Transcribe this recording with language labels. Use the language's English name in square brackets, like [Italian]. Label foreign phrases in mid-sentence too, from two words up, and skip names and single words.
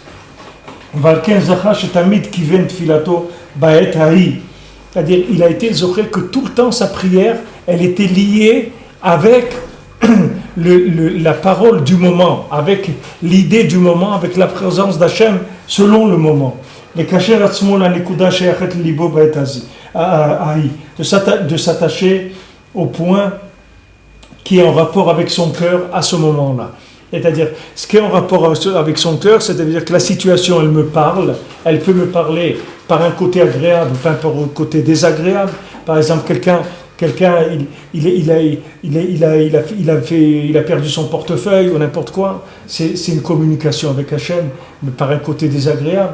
[French] C'est-à-dire il a été zoché que tout le temps sa prière, elle était liée avec la parole du moment, avec l'idée du moment, avec la présence d'Hachem selon le moment. [Hebrew] לקשר עצמו לנקודה שייכת ליבו בעת ההיא, [French] de s'attacher au point qui est en rapport avec son cœur à ce moment-là. C'est-à-dire, ce qui est en rapport avec son cœur, c'est-à-dire que la situation, elle me parle, elle peut me parler par un côté agréable, par un côté désagréable. Par exemple, quelqu'un il a perdu son portefeuille ou n'importe quoi, c'est une communication avec Hachem, mais par un côté désagréable.